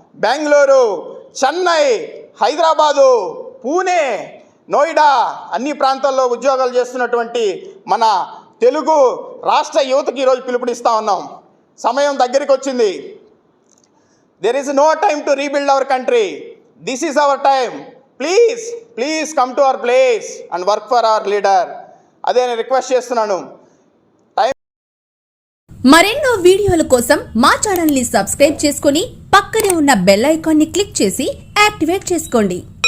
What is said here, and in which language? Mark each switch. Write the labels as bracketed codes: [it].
[te] బెంగళూరు, చెన్నై, హైదరాబాదు, పూణే, నోయిడా అన్ని ప్రాంతాల్లో ఉద్యోగాలు చేస్తున్నటువంటి మన తెలుగు రాష్ట్ర యువతకి ఈరోజు పిలుపునిస్తూ ఉన్నాం. సమయం దగ్గరికి వచ్చింది. [en] There is no time to rebuild our country. This is our time. Please come to our place and work for our leader. [te] అదే నేను రిక్వెస్ట్ చేస్తున్నాను. మరెన్నో వీడియోల కోసం మా ఛానల్ ని సబ్స్క్రైబ్ చేసుకొని పక్కనే ఉన్న బెల్ ఐకాన్ ని క్లిక్ చేసి యాక్టివేట్ చేసుకోండి.